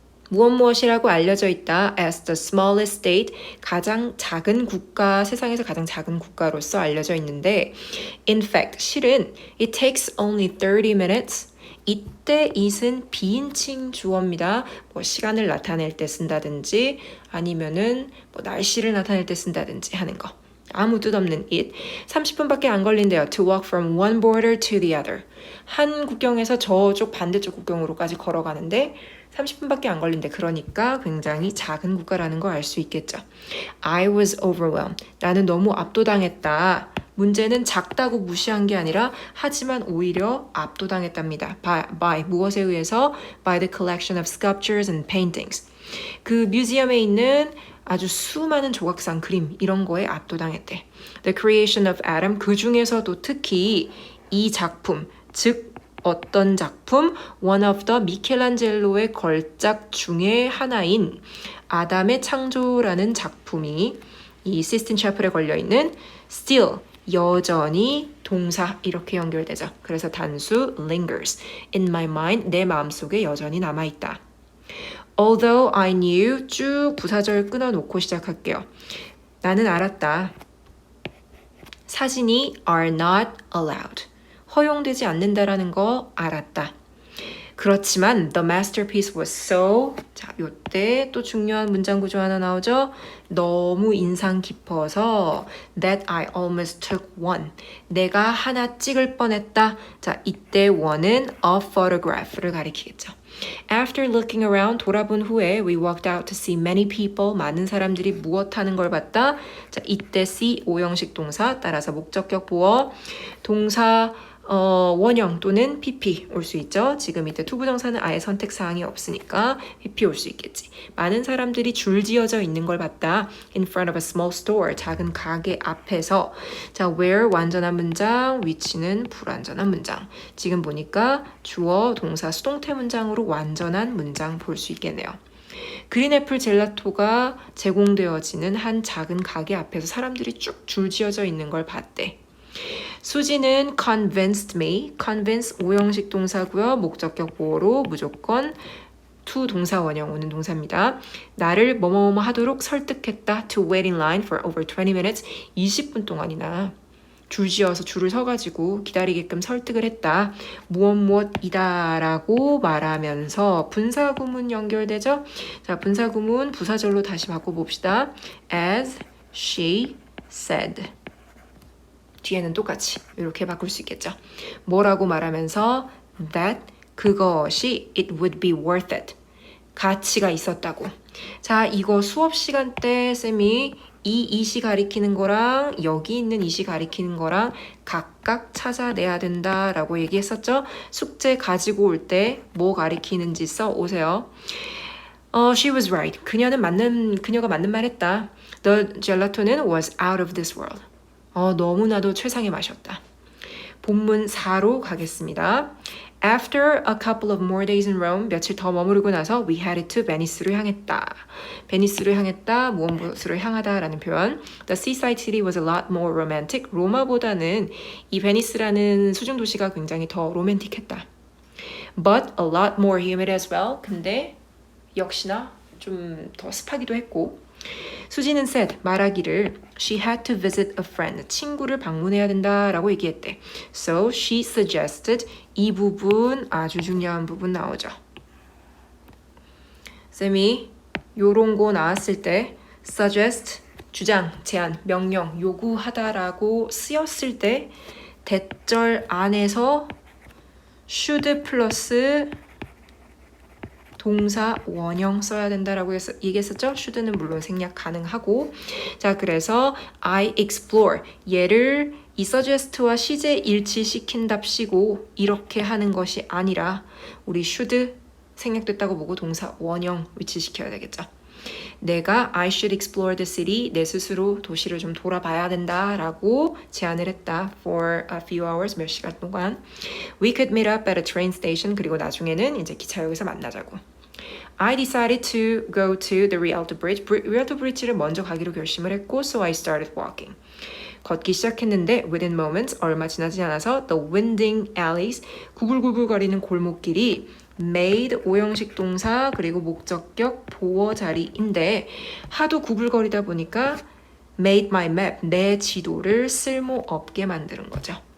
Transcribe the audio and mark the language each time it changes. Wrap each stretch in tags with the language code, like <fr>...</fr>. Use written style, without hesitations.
<ko>무엇이라고 알려져 있다</ko> <en>as the smallest state,</en> <ko>가장 작은 국가, 세상에서 가장 작은 국가로서 알려져 있는데</ko> <en>in fact,</en> <ko>실은</ko> <en>it takes only 30 minutes.</en> <ko>이때 it은 비인칭 주어입니다. 뭐 시간을 나타낼 때 쓴다든지 아니면은 뭐 날씨를 나타낼 때 쓴다든지 하는 거. 아무 뜻 없는 it. 30분밖에 안 걸린대요.</ko> <en>To walk from one border to the other.</en> <ko>한 국경에서 저쪽 반대쪽 국경으로까지 걸어가는데 30분밖에 안 걸린대. 그러니까 굉장히 작은 국가라는 거 알 수 있겠죠.</ko> <en>I was overwhelmed.</en> <ko>나는 너무 압도당했다. 문제는 작다고 무시한 게 아니라 하지만 오히려 압도당했답니다.</ko> <en>By</en> <ko>무엇에 의해서?</ko> <en>By the collection of sculptures and paintings.</en> <ko>그 뮤지엄에 있는 아주 수많은 조각상, 그림 이런 거에 압도당했대.</ko> <en>The creation of Adam.</en> <ko>그 중에서도 특히 이 작품, 즉 어떤 작품?</ko> <en>One of the</en> <ko>미켈란젤로의 걸작 중에 하나인 아담의 창조라는 작품이 이 시스틴 채플에 걸려있는</ko> <en>still,</en> <ko>여전히 동사 이렇게 연결되죠. 그래서 단수</ko> <en>lingers. In my mind,</en> <ko>내 마음속에 여전히 남아있다.</ko> <en>Although I knew,</en> <ko>쭉 부사절 끊어놓고 시작할게요. 나는 알았다. 사진이</ko> <en>are not allowed.</en> <ko>허용되지 않는다라는 거 알았다. 그렇지만 the masterpiece was so, 자, 요때 또 중요한 문장 구조 하나 나오죠. 너무 인상 깊어서</ko> <en>that I almost took one.</en> <ko>내가 하나 찍을 뻔했다. 자, 이때 one은 a photograph를 가리키겠죠.</ko> <en>After looking around,</en> <ko>돌아본 후에</ko> <en>we walked out to see many people.</en> <ko>많은 사람들이 무엇하는 걸 봤다. 자, 이때 see 오형식 동사 따라서 목적격 보어 동사 원형 또는 PP 올 수 있죠. 지금 이때 투부정사는 아예 선택사항이 없으니까 PP 올 수 있겠지. 많은 사람들이 줄지어져 있는 걸 봤다.</ko> <en>In front of a small store.</en> <ko>작은 가게 앞에서. 자, where 완전한 문장, 위치는 불완전한 문장. 지금 보니까 주어, 동사, 수동태 문장으로 완전한 문장 볼 수 있겠네요. 그린애플 젤라토가 제공되어지는 한 작은 가게 앞에서 사람들이 쭉 줄지어져 있는 걸 봤대.</ko> <en>수지는 convinced me.</en> <ko>convince 오형식 동사고요. 목적격 보어로 무조건 to 동사 원형 오는 동사입니다. 나를 뭐뭐뭐 하도록 설득했다.</ko> <en>To wait in line for over 20 minutes.</en> <ko>20분 동안이나 줄지어서 줄을 서가지고 기다리게끔 설득을 했다. 무엇이다 라고 말하면서 분사구문 연결되죠? 자, 분사구문 부사절로 다시 바꿔봅시다.</ko> <en>As she said.</en> <ko>뒤에는 똑같이 이렇게 바꿀 수 있겠죠. 뭐라고 말하면서</ko> <en>that</en> <ko>그것이</ko> <en>it would be worth it.</en> <ko>가치가 있었다고. 자, 이거 수업 시간 때 쌤이 이 이시 가리키는 거랑 여기 있는 이시 가리키는 거랑 각각 찾아내야 된다라고 얘기했었죠. 숙제 가지고 올 때 뭐 가리키는지 써 오세요.</ko> <en>She was right.</en> <ko>그녀가 맞는 말 했다.</ko> <en>The gelato</en> <ko>는</ko> <en>was out of this world.</en> <ko>너무나도 최상의 맛이었다. 본문 4로 가겠습니다.</ko> <en>After a couple of more days in Rome,</en> <ko>며칠 더 머무르고 나서</ko> <en>we headed to</en> <ko>베니스로 향했다. 베니스로 향했다, 무엇으로 향하다라는 표현.</ko> <en>The seaside city was a lot more romantic.</en> <ko>로마보다는 이 베니스라는 수중 도시가 굉장히 더 로맨틱했다.</ko> <en>But a lot more humid as well.</en> <ko>근데 역시나 좀 더 습하기도 했고.</ko> <en>수지는 said,</en> <ko>말하기를</ko> <en>she had to visit a friend,</en> <ko>친구를 방문해야 된다라고 얘기했대.</ko> <en>So she suggested,</en> <ko>이 부분 아주 중요한 부분 나오죠. 쌤이 요런 거 나왔을 때 suggest, 주장, 제안, 명령, 요구하다라고 쓰였을 때 대절 안에서 should 플러스 동사 원형 써야 된다라고 얘기했었죠. should는 물론 생략 가능하고. 자, 그래서</ko> <en>I explore</en> <ko>얘를 이 suggest와 시제 일치시킨답시고 이렇게 하는 것이 아니라 우리 should 생략됐다고 보고 동사 원형 위치시켜야 되겠죠. 내가</ko> <en>I should explore the city,</en> <ko>내 스스로 도시를 좀 돌아봐야 된다라고 제안을 했다.</ko> <en>For a few hours,</en> <ko>몇 시간 동안.</ko> <en>We could meet up at a train station.</en> <ko>그리고 나중에는 이제 기차역에서 만나자고.</ko> <en>I decided to go to the Rialto Bridge. Rialto Bridge</en> <ko>를 먼저 가기로 결심을 했고,</ko> <en>so I started walking.</en> <ko>걷기 시작했는데</ko> <en>within moments,</en> <ko>얼마 지나지 않아서</ko> <en>the winding alleys,</en> <ko>구불구불거리는 골목길이 made 오형식 동사 그리고 목적격 보어 자리인데 하도 구불거리다 보니까</ko> <en>made my map,</en> <ko>내 지도를 쓸모없게 만드는 거죠.</ko>